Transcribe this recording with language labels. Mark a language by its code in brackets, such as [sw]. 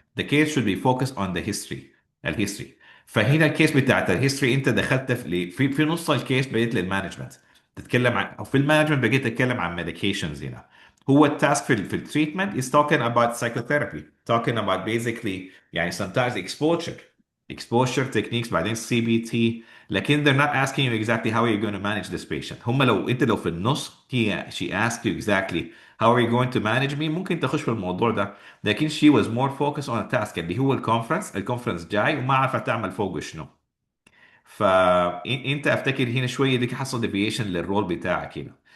[en] The case should be focused on the history. [ar] الهيستوري. فهنا الكيس بتاعت الهيستوري انت دخلت في نص الكيس بقيت للمانجمنت تتكلم عن، او في المانجمنت بقيت تتكلم عن medications هنا. هو التاسك في التريتمنت [en] is talking about psychotherapy, talking about basically يعني sometimes exposure techniques [ar] بعدين [en] CBT. [ar] لكن [en] they're not asking you exactly how are you going to manage this patient. [ar] هم لو في النص [en] she asked you exactly how are you going to manage me [ar] ممكن تخش في الموضوع ده. لكن [en] she was more focused on a task [ar] اللي هو الكونفرنس جاي وما عارفه تعمل فوقه شنو. فانت افتكر هنا شويه ديك حصل deviation للرول بتاعك هنا.